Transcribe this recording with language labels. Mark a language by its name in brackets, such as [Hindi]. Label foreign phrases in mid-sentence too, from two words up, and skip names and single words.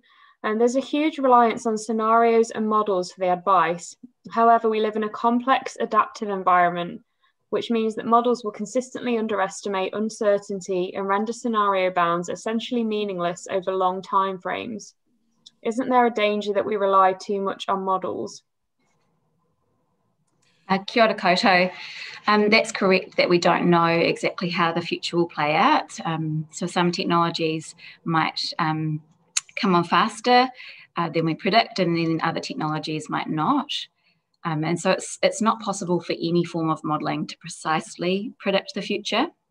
[English] There's a huge reliance on scenarios and models for the advice. However, we live in a complex adaptive environment, which means that models will consistently underestimate uncertainty and render scenario bounds essentially meaningless over long time frames. Isn't there a danger that we rely too much on models? [Māori] Kia ora koutou. [English] That's correct that we don't know exactly how the future will play out. So some technologies might come on faster than we predict, and then other technologies might not. And so it's not possible for any form of modelling to precisely predict the future.